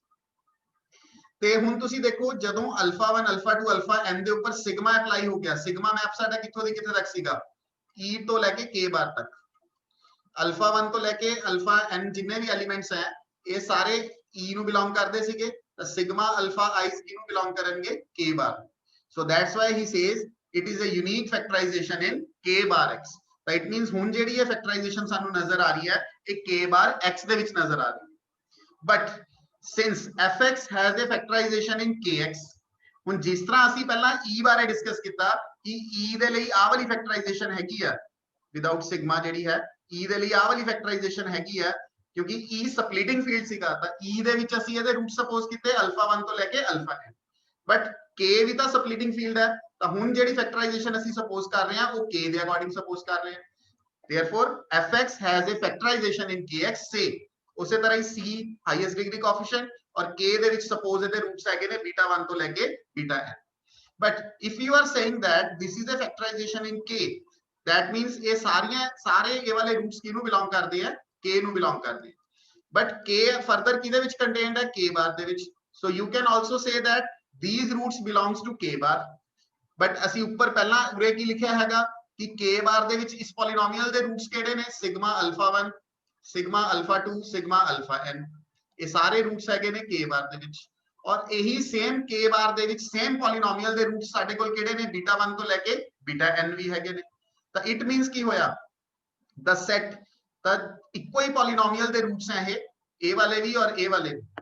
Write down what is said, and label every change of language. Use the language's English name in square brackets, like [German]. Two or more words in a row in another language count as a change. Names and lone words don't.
[Punjabi] ਤੇ ਹੁਣ ਤੁਸੀਂ ਦੇਖੋ ਜਦੋਂ alpha 1 alpha 2 alpha n ਦੇ ਉੱਪਰ sigma ਅਪਲਾਈ ਹੋ ਗਿਆ sigma ਮੈਪ ਸਾਡਾ ਕਿੱਥੋਂ ਦੀ ਕਿੱਥੇ ਤੱਕ ਸੀਗਾ e ਤੋਂ ਲੈ ਕੇ k ਬਾਰ ਤੱਕ alpha 1 ਤੋਂ ਲੈ ਕੇ alpha n ਜਿੰਨੇ ਵੀ ਐਲੀਮੈਂਟਸ ਹੈ ਇਹ ਸਾਰੇ e ਨੂੰ ਬਿਲੋਂਗ ਕਰਦੇ ਸੀਗੇ ਤਾਂ sigma alpha i ਕਿਹਨੂੰ ਬਿਲੋਂਗ ਕਰਨਗੇ k ਬਾਰ [English] so that's why he says it is a unique factorization in k bar [Punjabi] x ਤਾਂ [English] it means [Punjabi] ਹੁਣ ਜਿਹੜੀ ਇਹ ਫੈਕਟਰਾਈਜ਼ੇਸ਼ਨ ਸਾਨੂੰ ਨਜ਼ਰ ਆ ਰਹੀ ਹੈ ਇਹ k ਬਾਰ x ਦੇ ਵਿੱਚ ਨਜ਼ਰ ਆ ਰਹੀ ਹੈ [English] but since fx has a factorization in kx [Punjabi] ਹੁਣ ਜਿਸ ਤਰ੍ਹਾਂ ਅਸੀਂ ਪਹਿਲਾਂ e ਬਾਰੇ ਡਿਸਕਸ ਕੀਤਾ ਕਿ e ਦੇ ਲਈ ਆਹ ਵਾਲੀ ਫੈਕਟਰਾਈਜ਼ੇਸ਼ਨ ਹੈਗੀ ਆ [English] without sigma [Punjabi] ਜਿਹੜੀ ਹੈ e ਦੇ ਲਈ ਆਹ ਵਾਲੀ ਫੈਕਟਰਾਈਜ਼ੇਸ਼ਨ ਹੈਗੀ ਆ ਕਿਉਂਕਿ e [English] splitting field [Punjabi] ਸੀਗਾ ਤਾਂ e ਦੇ ਵਿੱਚ ਅਸੀਂ ਇਹਦੇ ਰੂਟ ਸਪੋਜ਼ ਕੀਤੇ alpha 1 ਤੋਂ ਲੈ ਕੇ alpha n ਬਟ k ਵੀ ਤਾਂ [English] splitting field [Punjabi] ਹੈ ਤਾਂ ਹੁਣ ਜਿਹੜੀ ਫੈਕਟਰਾਈਜ਼ੇਸ਼ਨ ਅਸੀਂ ਸਪੋਜ਼ ਕਰ ਰਹੇ ਹਾਂ ਉਹ k ਦੇ ਅਕੋਰਡਿੰਗ ਸਪੋਜ਼ ਕਰ ਰਹੇ ਹਾਂ [English] therefore fx has a factorization in kx say [Punjabi] ਉਸੇ ਤਰ੍ਹਾਂ ਹੀ c [English] highest degree coefficient [Punjabi] ਔਰ k ਦੇ ਵਿੱਚ ਸਪੋਜ਼ ਇਹਦੇ ਰੂਟਸ ਹੈਗੇ ਨੇ ਬੀਟਾ 1 ਤੋਂ ਲੈ ਕੇ ਬੀਟਾ n [English] but if you are saying that this is a factorization in k that means [Punjabi] ਇਹ ਸਾਰੇ ਇਹ ਵਾਲੇ ਰੂਟਸ ਕਿਹਨੂੰ ਬਿਲੋਂਗ ਕਰਦੇ ਆ k ਨੂੰ ਬਿਲੋਂਗ ਕਰਦੇ ਆ but k ਫਰਦਰ ਕਿਹਦੇ ਵਿੱਚ ਕੰਟੇਨਡ ਹੈ k ਬਾਰ ਦੇ ਵਿੱਚ [English] so you can also say that these roots belongs to k bar [Punjabi] बट ਅਸੀਂ ਉੱਪਰ ਪਹਿਲਾਂ ਉਰੇ ਕੀ ਲਿਖਿਆ ਹੈਗਾ ਕਿ k ਬਾਰ ਦੇ ਵਿੱਚ ਇਸ ਪੋਲੀਨੋਮੀਅਲ ਦੇ ਰੂਟਸ ਕਿਹੜੇ ਨੇ ਸਿਗਮਾ ਅਲਫਾ 1 ਸਿਗਮਾ ਅਲਫਾ 2 ਸਿਗਮਾ ਅਲਫਾ n ਇਹ ਸਾਰੇ ਰੂਟਸ ਹੈਗੇ ਨੇ k ਬਾਰ ਦੇ ਵਿੱਚ ਔਰ ਇਹੀ ਸੇਮ k ਬਾਰ ਦੇ ਵਿੱਚ [English] same polynomial [Punjabi] ਦੇ ਰੂਟਸ ਸਾਡੇ ਕੋਲ ਕਿਹੜੇ ਨੇ ਬੀਟਾ 1 ਤੋਂ ਲੈ ਕੇ ਬੀਟਾ n ਵੀ ਹੈਗੇ ਨੇ ਤਾਂ [English] it means [Punjabi] ਕੀ ਹੋਇਆ [English] the set [Punjabi] ਤਾਂ ਇੱਕੋ ਹੀ ਪੋਲੀਨੋਮੀਅਲ ਦੇ ਰੂਟਸ ਹੈ ਇਹ ਵਾਲੇ ਵੀ ਔਰ ਇਹ ਵਾਲੇ